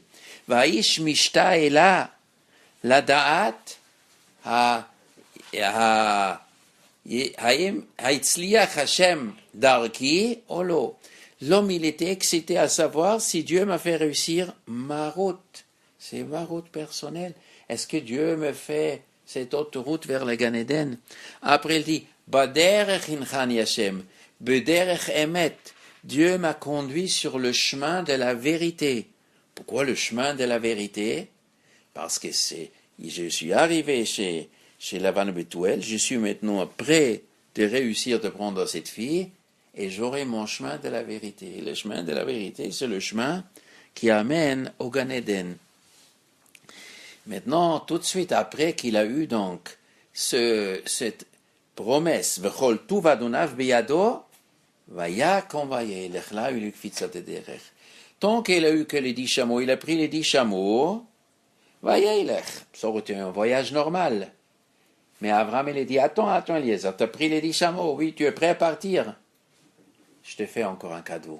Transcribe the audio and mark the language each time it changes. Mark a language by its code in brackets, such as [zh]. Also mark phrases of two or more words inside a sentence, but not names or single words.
[he] והאיש משתאה לה לדעת ההצליח השם דרכו אם לא. [fr] L'homme, il était excité à savoir si Dieu m'a fait réussir ma route. C'est ma route personnelle. Est-ce que Dieu me fait cette autre route vers le Gan Eden? Après, il dit, [he] בדרך נחני השם, בדרך אמת. [fr] Dieu m'a conduit sur le chemin de la vérité. Pourquoi le chemin de la vérité? Parce que je suis arrivé chez Lavan Bethuel, je suis maintenant prêt de réussir de prendre cette fille, et j'aurai mon chemin de la vérité. Le chemin de la vérité, c'est le chemin qui amène au Gan Eden. Maintenant, tout de suite après qu'il a eu donc cette promesse, [he] וכל טוב אדוניו בידו, ויקם וילך, [fr] là il a eu Kvitsataderech. Tant qu'il a eu que les 10 chameaux, il a pris les 10 chameaux, vayelech. Ça aurait été un voyage normal. Mais Abraham, il a dit, attends, Eliezer, tu as pris les 10 chameaux, oui, tu es prêt à partir? Je te fais encore un cadeau.